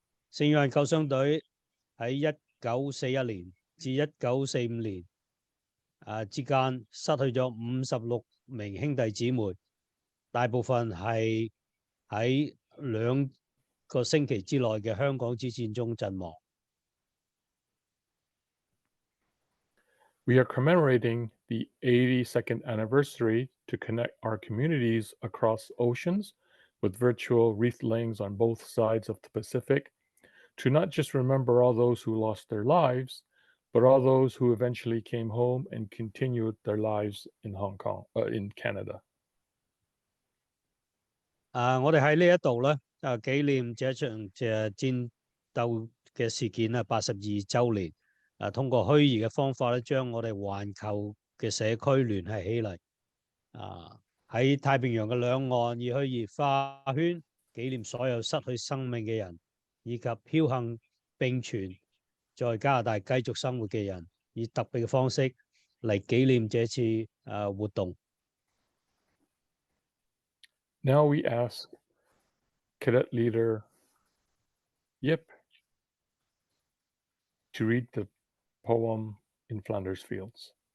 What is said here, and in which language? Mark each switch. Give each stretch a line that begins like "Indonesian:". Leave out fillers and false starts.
Chinese: 聖約翰救傷隊喺1941年至1945年之間失去咗56名兄弟姊妹，大部分係喺2個星期之內嘅香港之戰中陣亡。
English: We are commemorating the 82nd anniversary to connect our communities across oceans with virtual wreath layings on both sides of the Pacific, to not just remember all those who lost their lives, but all those who eventually came home and continued their lives in in Canada.
Chinese: 我哋喺呢一度咧，紀念這場戰鬥嘅事件82週年。通過虛擬嘅方法咧，將我哋環球嘅社區聯繫起嚟。喺太平洋嘅兩岸以虛擬花圈紀念所有失去生命嘅人，以及僥倖並存在加拿大繼續生活嘅人，以特別嘅方式嚟紀念這次活動。
English: Now we ask Cadet Leader Yip to read the poem in Flanders Fields.